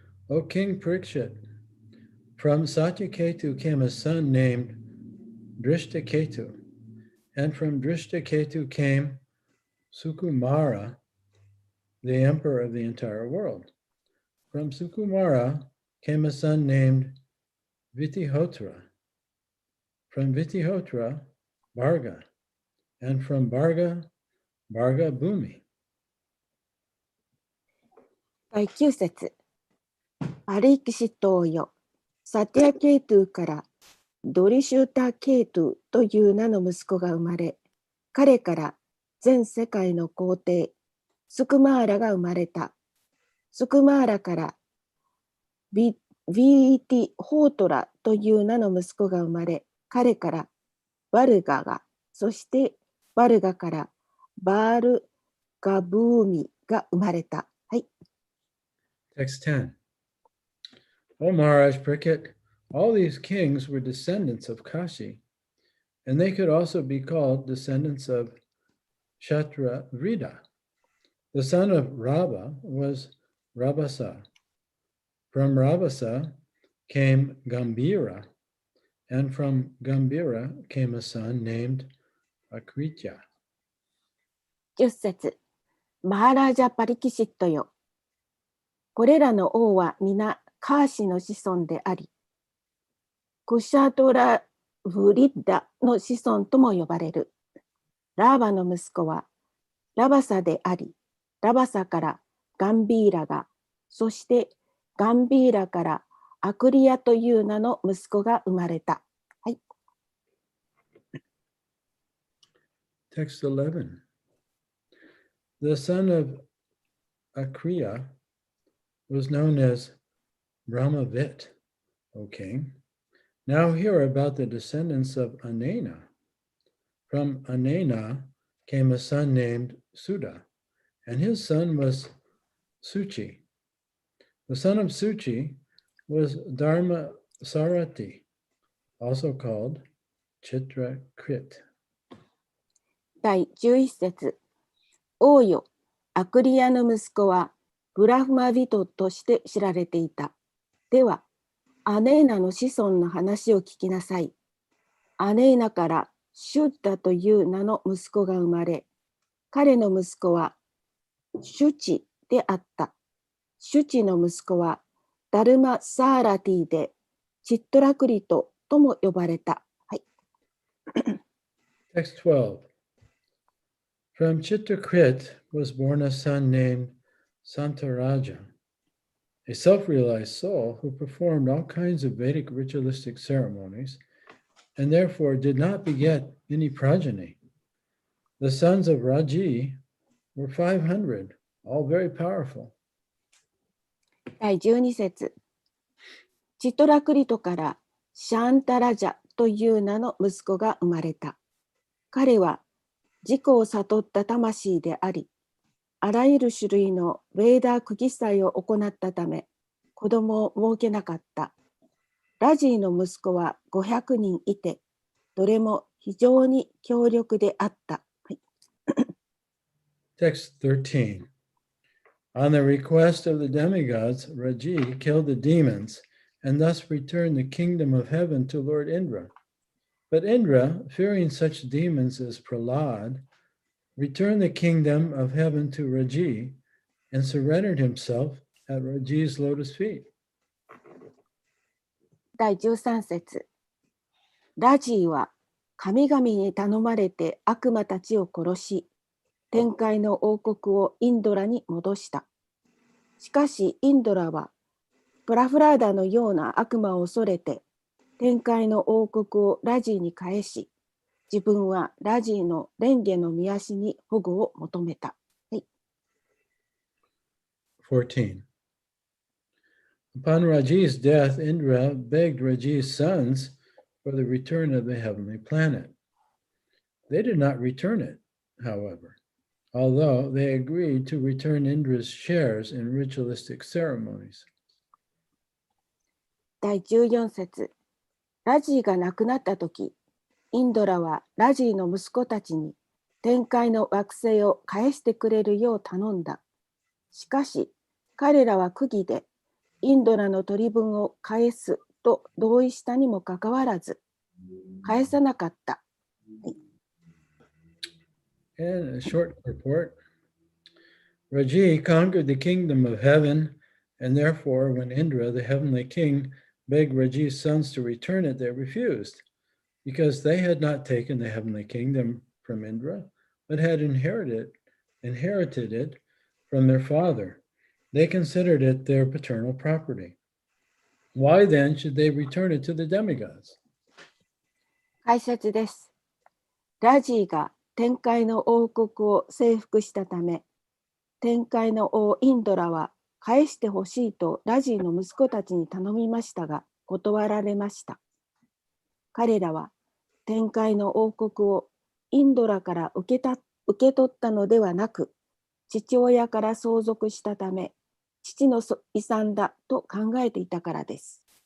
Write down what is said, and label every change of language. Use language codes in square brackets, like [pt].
[en] O King Parikshit, from Satyaketu came a son named Drishtaketu, and from Drishtaketu came Sukumara, the emperor of the entire world. From Sukumara came a son named Vitihotra. From Vitihotra, Bharga, and from Bharga, Bharga Bhumi. [ja] 第9節。パリキシット王よ、サティアケートゥからドリシュタケートゥという名の息子が生まれ、彼から全世界の皇帝スクマーラが生まれた。スクマーラからヴィーティホートラという名の息子が生まれ、彼からバルガが、そしてバルガからバールガブーミが生まれた。はい。 [en] Text 10. O Maharaj Parikshit, all these kings were descendants of Kashi, and they could also be called descendants of Kshatrivida. The son of Rabba was Rabasa. From Rabasa came Gambira, and from Gambira came a son named Akritya. [ja] 10節。マハラージャ・パリキシットよ。これらの王は皆カーシの子孫であり、クシャトラ・ブリッダの子孫とも呼ばれる。ラーバの息子はラバサであり、ラバサからガンビーラが、そしてガンビーラからアクリアという名の息子が生まれた。はい。 [en] Text 11. The son of Akriya was known as Brahmavit, O king. Now hear about the descendants of Anena. From Anena came a son named Suda, and his son was Suchi. The son of Suchi was Dharma Sarati, also called Chitrakrit. [ja] 第11節。王よ、アクリアの息子はブラフマビトとして知られていた。では、アネーナの子孫の話を聞きなさい。アネーナからシュッタという名の息子が生まれ、彼の息子はシュチであった。シュチの息子はダルマ・サーラティでチットラクリトとも呼ばれた。はい。 [en] Text 12. From Chitrakrit was born a son named Santaraja, a self-realized soul who performed all kinds of Vedic ritualistic ceremonies and therefore did not beget any progeny. The sons of Raji were 500, all very powerful. [ja] 第12節。チトラクリトからシャンタラジャという名の息子が生まれた。彼は自己を悟った魂であり、あらゆる種類のヴェーダー苦儀祭を行ったため、子供を設けなかった。ラジーの息子は500人いて、どれも非常に強力であった。はい。 [en] Text 13. On the request of the demigods, Raji killed the demons and thus returned the kingdom of heaven to Lord Indra. But Indra, fearing such demons as Prahlad, returned the kingdom of heaven to Raji and surrendered himself at Raji's lotus feet. [ja] 第13節。ラジーは神々に頼まれて悪魔たちを殺し、天界の王国をインドラに戻した。しかしインドラはプラフラーダのような悪魔を恐れて天界の王国をラジーに返し、自分はラジーの蓮華の御足に保護を求めた。 [en] 14. Upon Raji's death, Indra begged Raji's sons for the return of the heavenly planet. They did not return it, however, although they agreed to return Indra's shares in ritualistic ceremonies. [ja] 第14節。ラジーが亡くなったとき、インドラはラジーの息子たちに天界の惑星を返してくれるよう頼んだ。しかし、彼らは釘でインドラの取り分を返すと同意したにもかかわらず、返さなかった。 [en] And a short report. Raji conquered the kingdom of heaven, and therefore, when Indra, the heavenly king, begged Raji's sons to return it, they refused, because they had not taken the heavenly kingdom from Indra, but had inherited it from their father. They considered it their paternal property. Why then should they return it to the demigods? [ja] 解説です。ラジーが天界の王国を征服したため、天界の王インドラは返してほしいとラジーの息子たちに頼みましたが、断られました。彼らは天界の王国をインドラから受け取ったのではなく、父親から相続したため、父の遺産だと考えていたからです。